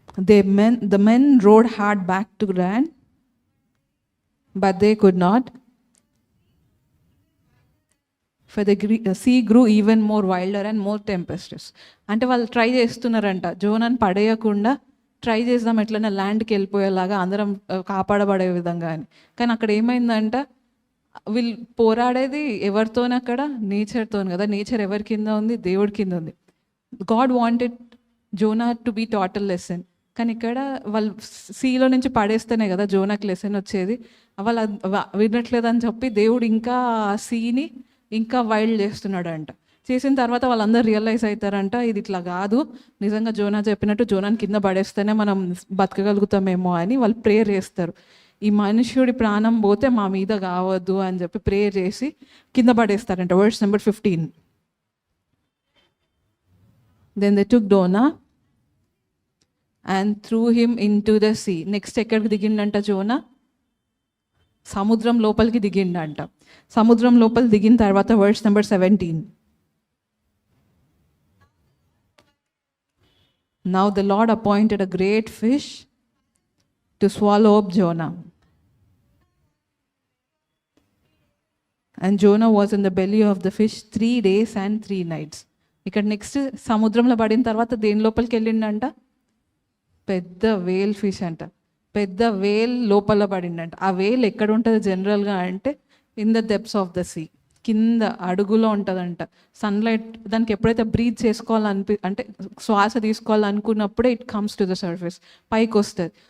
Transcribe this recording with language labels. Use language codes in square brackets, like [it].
[en] The men rowed hard back to land, but they could not, for the sea grew even more wilder and more tempestuous. [te] అంటే వాళ్ళు try చేస్తున్నారంట, జోనాని పడేయకుండా try చేద్దాం ఎట్లైనా ల్యాండ్కి వెళ్ళిపోయేలాగా, అందరం కాపాడబడే విధంగా అని. కానీ అక్కడ ఏమైందంట, వీళ్ళు పోరాడేది ఎవరితోని అక్కడ, నేచర్తో కదా. నేచర్ ఎవరి కింద ఉంది, దేవుడి కింద ఉంది. [en] God wanted Jonah to be taught a lesson, [te] కానీ ఇక్కడ వాళ్ళు సీలో నుంచి పడేస్తేనే కదా జోనాకి లెసన్ వచ్చేది. వాళ్ళు వినట్లేదని చెప్పి దేవుడు ఇంకా ఆ సీని ఇంకా వైల్డ్ చేస్తున్నాడంట. చేసిన తర్వాత వాళ్ళందరూ రియలైజ్ అవుతారంట, ఇది ఇట్లా కాదు, నిజంగా జోనా చెప్పినట్టు జోనాని కింద పడేస్తేనే మనం బతకగలుగుతామేమో అని వాళ్ళు ప్రేయర్ చేస్తారు. ఈ మనుష్యుడి ప్రాణం పోతే మా మీద కావద్దు అని చెప్పి ప్రేయర్ చేసి కింద పడేస్తారంట. Verse number 15. [en] Then they took Jonah and threw him into the sea. [te] Next ఎక్కడికి దిగిండంట జోనా? సముద్రం లోపలికి దిగిండంట. సముద్రం లోపలి దిగిన తర్వాత verse number 17. [en] Now the Lord appointed a great fish to swallow up Jonah. And Jonah was in the belly of the fish 3 days and 3 nights. [te] ఇక్కడ next సముద్రంలో పడిన తర్వాత దేని లోపలికి వెళ్ళిండంట? పెద్ద వేల్ ఫిష్ అంట. పెద్ద వేల్ లోపల పడిండంట. ఆ వేల్ ఎక్కడ ఉంటుంది జనరల్గా అంటే [en] in the depths of the sea, [te] కింద అడుగులో ఉంటుందంట. సన్లైట్ దానికి ఎప్పుడైతే బ్రీత్ అంటే శ్వాస తీసుకోవాలనుకున్నప్పుడే [en] it comes to the surface, [te] పైకి వస్తుంది.